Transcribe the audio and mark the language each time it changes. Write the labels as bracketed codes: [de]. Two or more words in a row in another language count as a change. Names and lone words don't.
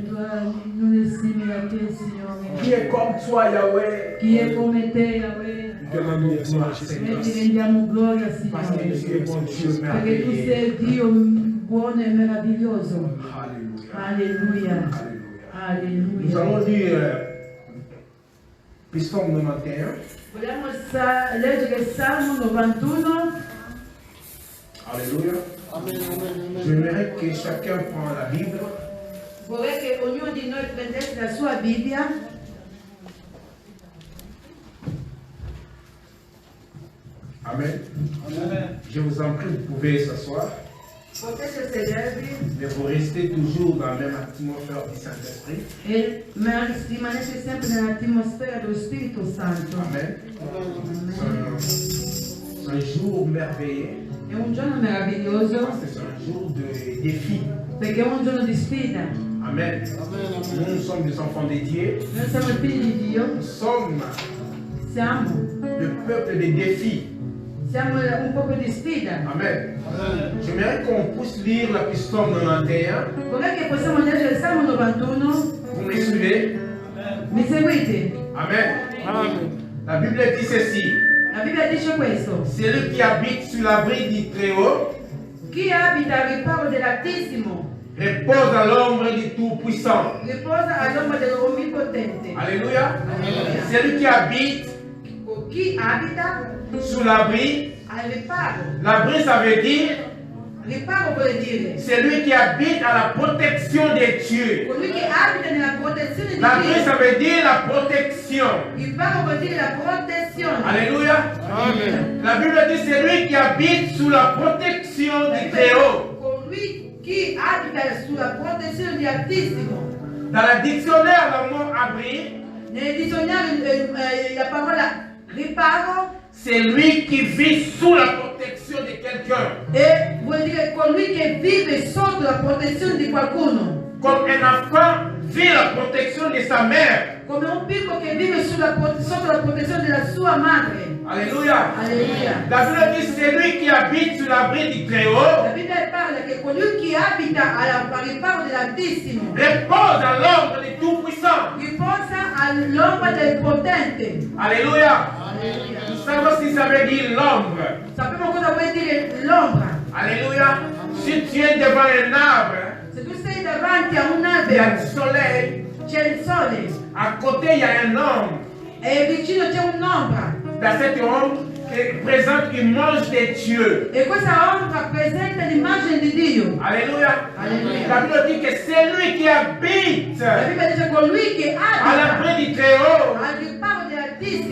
[fr] Qui est comme toi, Yahweh? Qui est comme toi, Yahweh? Alléluia, Seigneur Jésus. [it] Rendiamo gloria, Signore. [fr] Parce que tu es bon Dieu [it] Perché tu [fr] merveilleux. [it] sei Dio buono e meraviglioso. [fr] Alléluia. [it] Alleluia. [fr] Nous allons lire Psaume 91. [it] Vogliamo leggere il Salmo 91. [fr] Alléluia. J'aimerais que chacun prenne la Bible. [it] Vorrei che ognuno di noi prendesse la sua Bibbia. Amen. [fr] Je vous en prie, vous pouvez s'asseoir. [it] Potete sedervi [fr] Mais vous restez toujours dans la même atmosphère du Saint-Esprit. [it] e rimanete sempre nell'atmosfera dello Spirito Santo. Amen. [fr] C'est un jour merveilleux. [it] È un giorno meraviglioso [fr] Parce que c'est un jour de défi. [it] perché è un giorno di sfida. Amen. [fr] Nous sommes des enfants de Dieu. [it] Noi siamo i figli di Dio, [fr] Nous sommes [it] siamo [fr] le peuple des défis. [it] un popolo di sfida. Amen. [fr] J'aimerais qu'on puisse lire la Psaume 91. [it] Vorrei che possiamo leggere il Salmo 91. [fr] Vous me suivez? [it] Mi seguite? [fr] Amen. La Bible dit ceci. [it] La Bibbia dice questo: [fr] Celui qui habite sur l'abri du Très-Haut [it] chi abita al riparo dell'Altissimo [fr] repose à l'ombre du Tout-Puissant. [it] riposa all'ombra dell'Onnipotente. [fr] Alléluia. Celui qui habite [it] Chi abita [fr] sous l'abri, [it] al riparo. [fr] l'abri ça veut dire [it] Riparo vuol dire [fr] celui qui habite à la protection de Dieu. [it] colui che abita nella protezione di [fr] L'abri ça [it] Dio. [fr] veut dire la protection. [it] Riparo vuol dire la protezione. [fr] Alléluia. Amen. La Bible dit celui qui habite sous la protection du Très-Haut. [it] Colui che abita sulla protezione di Altissimo. [fr] Dans le dictionnaire, le mot abri, [it] Nel dizionario la parola riparo [fr] c'est lui qui vit sous la protection de quelqu'un. [it] vuol dire colui che vive sotto la protezione di qualcuno. [fr] Comme un enfant vit la protection de sa mère. [it] Come un piccolo che vive sotto la protezione della sua madre. [fr] Alléluia. [it] Alleluia. [fr] La Bible dit c'est lui qui habite sous l'abri du Très-Haut, [it] La Bibbia parla che colui che abita al riparo dell'Altissimo [fr] repose à l'ombre du Tout-Puissant. [it] riposa all'ombra del Potente. [fr] Alléluia. [it] Alleluia. [fr] Nous savons ce que ça veut dire l'ombre. [it] Sappiamo cosa vuol dire l'ombra. [fr] Alléluia. Si tu es devant un arbre, [it] Se tu sei davanti a un [fr] il y a [it] albero, [fr] du soleil, [it] c'è il sole [fr] à côté il y a un homme. [it] e vicino c'è un'ombra. [fr] Dans cette ombre qui présente l'image de Dieu. [it] E questa ombra presenta l'immagine di Dio. [fr] Alléluia. Alléluia. La Bible dit que c'est lui qui habite [it] La Bibbia dice colui che [fr] à [it] abita [fr] l'abri du Très-Haut, [it] al riparo dell'Altissimo